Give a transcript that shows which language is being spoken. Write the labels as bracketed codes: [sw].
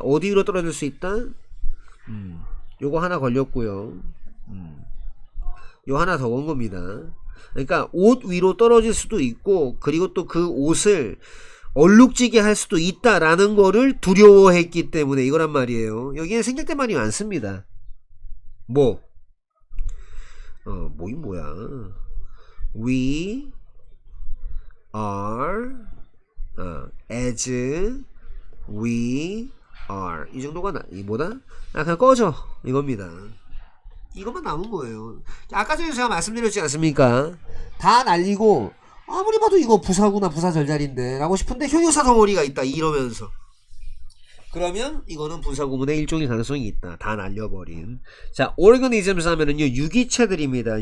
[ko] 어디로 떨어질 수 있다? 요거 하나 걸렸고요. 요 하나 더 건 겁니다. 그러니까 옷 위로 떨어질 수도 있고 그리고 또 그 옷을 얼룩지게 할 수도 있다라는 거를 두려워했기 때문에 이거란 말이에요. 여기에 생략된 말이 많습니다. 뭐이 뭐야? [en] We are as we are [ko] 이 정도가 이 뭐다? 그냥 꺼져 이겁니다. 이것만 남은 거예요. 아까 전에 제가 말씀드렸지 않습니까? 다 날리고 아무리 봐도 이거 부사구나 부사절자리인데 라고 싶은데 형용사 덩어리가 있다 이러면서 그러면 이거는 분사구문의 일종의 가능성이 있다. 다 날려버린. 자, organisms 하면은요 유기체들입니다.